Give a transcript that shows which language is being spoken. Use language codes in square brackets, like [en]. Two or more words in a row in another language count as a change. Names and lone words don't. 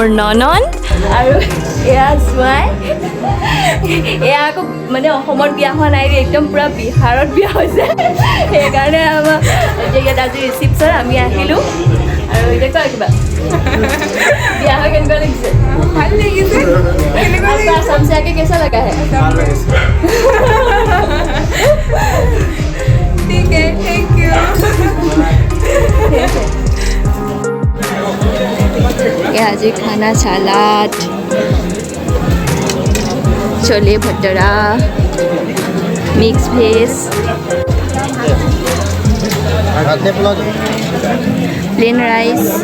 [as] ননন আৰু এয়া জোঁৱাই এয়া আকৌ মানে অসমত বিয়া হোৱা নাই একদম পূৰা বিহাৰত বিয়া হৈছে সেইকাৰণে আমাৰ এতিয়া ইয়াত আজি ৰিচিপশ্যন আমি আহিলোঁ আৰু এতিয়া কোৱা কিবা বিয়া হৈ কেনেকুৱা লাগিছে ভাল লাগিছে আসাম [hi] से आके कैसा लगा है ठीक है [en] thank you [hi] ये आज खाना सलाद [en] छोले भटूरा mix veg plain rice